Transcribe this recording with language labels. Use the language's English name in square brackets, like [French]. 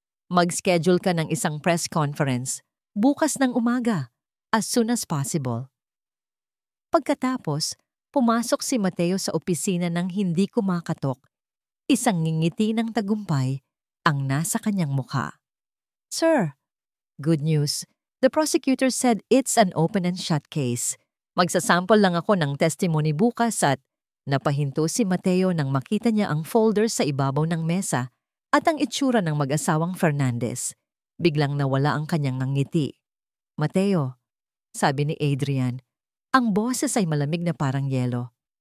[Filipino] Mag-schedule ka ng isang press conference bukas ng umaga [English] as soon as possible. [Filipino] Pagkatapos, pumasok si Mateo sa opisina ng hindi kumakatok. Isang ngingiti ng tagumpay ang nasa kanyang mukha. [English] Sir, good news. The prosecutor said it's an open and shut case. [Filipino] Magsasample lang ako ng testimony bukas at napahinto si Mateo nang makita niya ang folder sa ibabaw ng mesa at ang itsura ng mag-asawang Fernandez. Biglang nawala ang kanyang ngiti. Mateo, sabi ni Adrian, ang boses ay malamig na parang yelo.